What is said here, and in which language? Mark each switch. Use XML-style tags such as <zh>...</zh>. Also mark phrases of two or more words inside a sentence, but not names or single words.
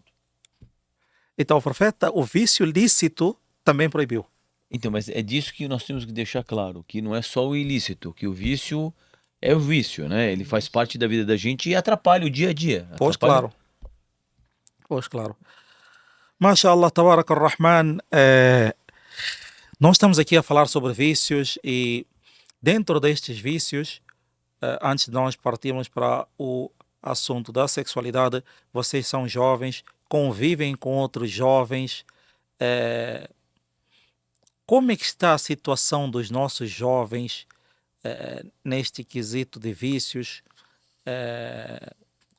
<pt>Então o profeta, o vício lícito também proibiu. Então, mas é disso que nós temos que deixar claro, que não é só o ilícito, que o vício é o vício, né? Ele faz parte da vida da gente e atrapalha o dia a dia. Pois Atrapalha- claro.</pt> <ar>ما شاء الله تبارك الرحمن,</ar> <pt>nós estamos aqui a falar sobre vícios e dentro destes vícios, antes de nós partirmos para o assunto da sexualidade, vocês são jovens, convivem com outros jovens. Como é que está a situação dos nossos jovens neste quesito de vícios?</pt>